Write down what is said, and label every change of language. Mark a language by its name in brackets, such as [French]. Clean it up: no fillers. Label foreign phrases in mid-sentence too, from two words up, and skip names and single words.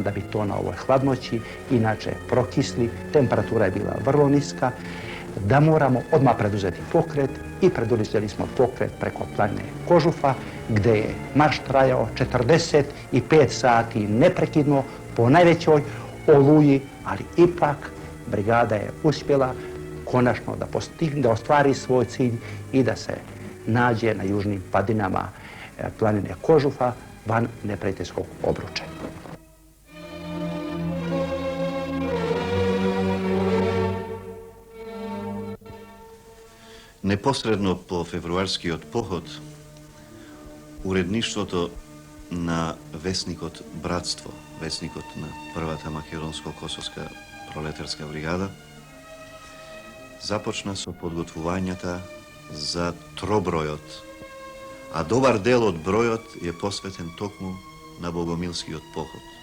[Serbian] da bi to na ovoj hladnoći inače prokisli, temperatura je bila vrlo niska, da moramo odmah preduzeti pokret i preduzeli smo pokret preko planine Kožufa, gde je marš trajao 45 sati neprekidno po najvećoj oluji, ali ipak brigada je uspjela konačno da ostvari svoj cilj i da se nađe na južnim padinama planine Kožufa van neprijateljskog obruča. [Macedonian] Непосредно по февруарскиот поход, уредништвото на весникот Братство, весникот на првата македонско-косовска пролетарска бригада, започна со подготвувањата за тробројот, а добар дел од бројот е посветен токму на Богомилскиот поход.